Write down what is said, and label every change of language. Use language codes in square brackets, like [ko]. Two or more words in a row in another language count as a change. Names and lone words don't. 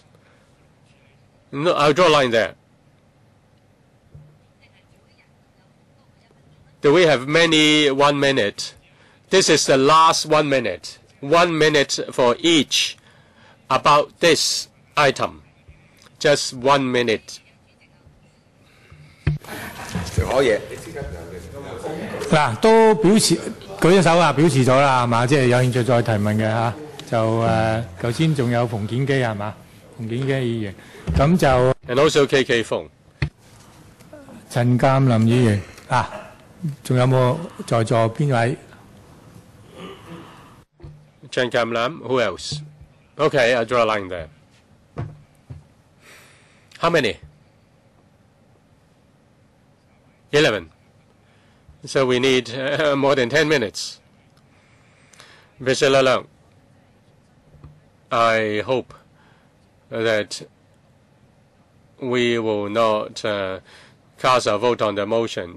[en] No, I'll draw a line there. Do we have many 1 minute? This is the last 1 minute. 1 minute for each about this item. Just 1 minute. [yue] 嗱，都表示舉咗手啊，表示咗啦，係嘛？即係有興趣再提問嘅嚇，就頭先仲有馮檢基係嘛？馮檢基議員，咁就 [en] And also KK Fong. [yue] 陳鑑林議員啊，仲有冇在座邊位？ [en] Chen Kam Lam, who else? Okay, I'll draw a line there. How many? 11. So we need more than 10 minutes. Priscilla Leung, I hope that we will not cast a vote on the motion.